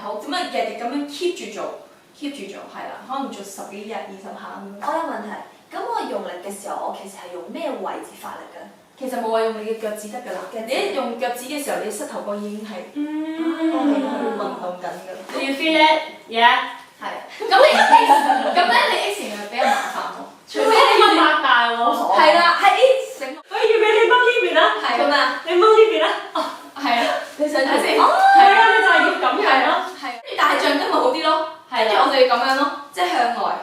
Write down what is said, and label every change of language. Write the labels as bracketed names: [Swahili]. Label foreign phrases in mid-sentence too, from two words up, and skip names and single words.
[Cantonese] 好，咁啊日日咁樣 keep 住做，keep 住做，係啦，可能做10幾日、20下咁樣。我有問題，咁我用力嘅時候，我其實係用咩位置發力嘅？其實冇話用你嘅腳趾得㗎啦，你一用腳趾嘅時候，你膝頭哥已經係我哋去運動緊㗎啦。 [English] Do you feel it? Yeah。 [Cantonese] 係。咁咧你 X 型係比較麻煩喎，除非你要擘大喎。係啦，係 A 型。我要俾你掹呢邊啦。係咁啊！你掹呢邊啦。哦，係啊，你想睇先？係啊，你就係要咁樣咯。係。但係橡筋咪好啲咯，跟住我就要咁樣咯，即係向外。